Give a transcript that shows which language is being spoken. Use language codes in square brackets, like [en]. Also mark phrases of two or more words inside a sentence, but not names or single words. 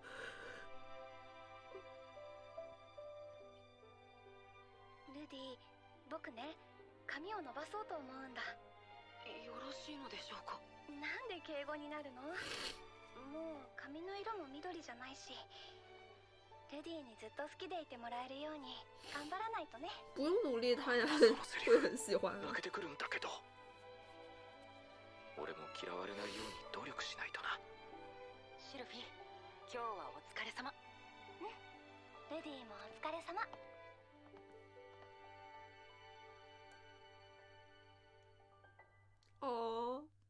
[ja] ルディ、僕ね、髪を伸ばそうと思うんだ。よろしいのでしょうか。なんで敬語になるの？もう髪の色も緑じゃないし、ルディにずっと好きでいてもらえるように頑張らないとね。 [zh] 不用努力，他也会很喜欢。 [ja] 泣けてくるんだけど、俺も嫌われないように努力しないとな。シルフィー、今日はお疲れ様。ルディもお疲れ様。哦。